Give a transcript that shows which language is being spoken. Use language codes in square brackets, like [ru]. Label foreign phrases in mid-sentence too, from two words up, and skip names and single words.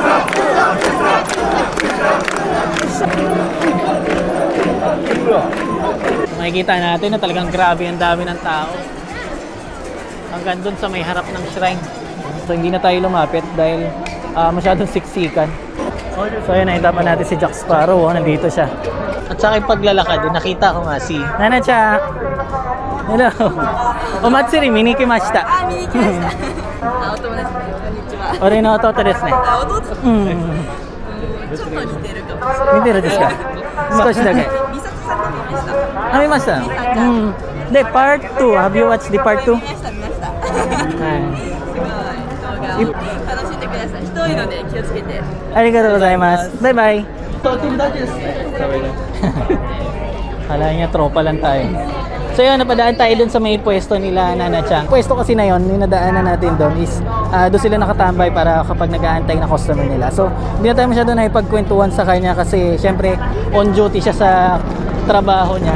[tl] So, makikita natin na talagang grabe ang dami ng tao. Hanggang doon sa may harap ng shrine. So hindi na tayo lumapit dahil masyadong siksikan. So ayun, nakita pa natin si Jack Sparrow, nandito siya. At sa aking paglalakad, nakita ko nga si Nana-chan. [en] Hello. [ja] お祭り見に来ました. 見に来ました。お友達です。こんにちは. 俺の弟ですね. Ototo? ちょっと似てるかもしれない。似てるですか? 少しだけ。美咲さん見ました。あ、見ました。 [en] で、part 2、have you watched the part 2? [ja] 見ました、見ました。動画を楽しんでください。人多いので気をつけて。ありがとうございます。 [tl] バイバイ。Kala niya tropa lang tayo. So yun, napadaan tayo dun sa may pwesto nila Nana-chan. Pwesto kasi na yun, yung nadaanan natin dun is doon sila nakatambay para kapag nag-aantay na customer nila. So hindi na tayo masyado na ipagkwentuhan sa kanya kasi syempre on duty siya sa trabaho niya.